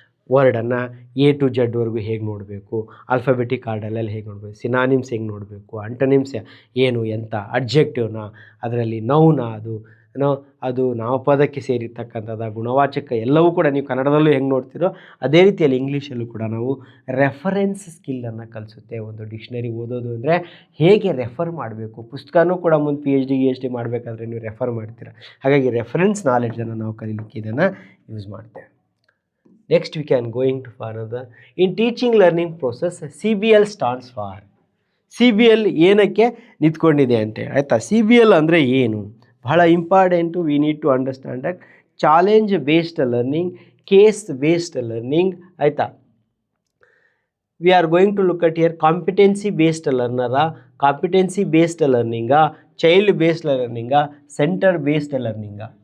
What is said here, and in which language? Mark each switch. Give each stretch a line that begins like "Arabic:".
Kannada: ವರ್ಡನ್ನು A to Z ವರೆಗೂ ಹೇಗೆ ನೋಡಬೇಕು, ಆಲ್ಫಾಬೆಟಿಕ್ ಆರ್ಡರಲ್ಲಿ ಹೇಗೆ ನೋಡಬೇಕು, ಸಿನಾನಿಮ್ಸ್ ಹೇಗೆ ನೋಡಬೇಕು, ಆಂಟೋನಿಮ್ಸ್ ಏನು ಎಂತ, ಅಡ್ಜೆಕ್ಟಿವ್ನ, ಅದರಲ್ಲಿ ನೌನ, ಅದು ನಾಮಪದಕ್ಕೆ ಸೇರಿರ್ತಕ್ಕಂಥದ್ದು, ಗುಣವಾಚಕ, ಎಲ್ಲವೂ ಕೂಡ ನೀವು ಕನ್ನಡದಲ್ಲೂ ಹೆಂಗೆ ನೋಡ್ತೀರೋ ಅದೇ ರೀತಿಯಲ್ಲಿ ಇಂಗ್ಲೀಷಲ್ಲೂ ಕೂಡ ನಾವು ರೆಫರೆನ್ಸ್ ಸ್ಕಿಲ್ಲನ್ನು ಕಲಿಸುತ್ತೆ. ಒಂದು ಡಿಕ್ಷನರಿ ಓದೋದು ಅಂದರೆ ಹೇಗೆ ರೆಫರ್ ಮಾಡಬೇಕು, ಪುಸ್ತಕನೂ ಕೂಡ ಮುಂದೆ PhD PhD ಮಾಡಬೇಕಾದ್ರೆ ನೀವು ರೆಫರ್ ಮಾಡ್ತೀರ. ಹಾಗಾಗಿ ರೆಫರೆನ್ಸ್ ನಾಲೆಡ್ಜನ್ನು ನಾವು ಕಲೀಲಿಕ್ಕೆ ಇದನ್ನು ಯೂಸ್ ಮಾಡ್ತೇವೆ.
English: Next we can going to for another. In teaching learning process, CBL stands for.
Kannada: CBL ಏನಕ್ಕೆ ನಿಂತ್ಕೊಂಡಿದೆ ಅಂತೇಳಿ. ಆಯಿತಾ? CBL ಅಂದರೆ ಏನು? ಬಹಳ important.
English: We need to understand that challenge based learning, case based learning. ಆಯಿತಾ? We are going to look at here competency based ಲರ್ನರಾ, competency based ಲರ್ನಿಂಗಾ, child based ಲರ್ನಿಂಗಾ, centre based ಲರ್ನಿಂಗಾ.